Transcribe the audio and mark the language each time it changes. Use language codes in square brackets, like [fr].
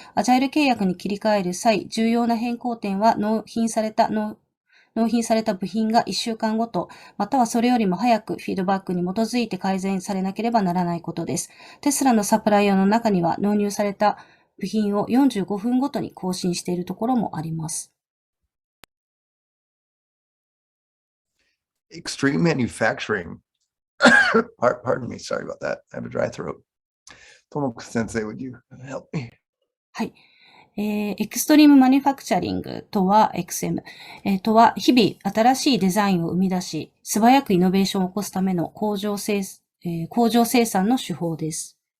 [ja] アジャイル契約に切り替える際、重要な変更点は納品された部品が1週間ごと、またはそれよりも早くフィードバックに基づいて改善されなければならないことです。テスラのサプライヤーの中には納入された部品を45分ごとに更新しているところもあります。 [en] Extreme manufacturing. Pardon me, sorry about that. I have a dry throat. Tomoko sensei, would you help me? [ja] はい。エクストリームマニュファクチャリングとは XM、とは日々新しいデザインを生み出し、素早くイノベーションを起こすための工場生産の手法です。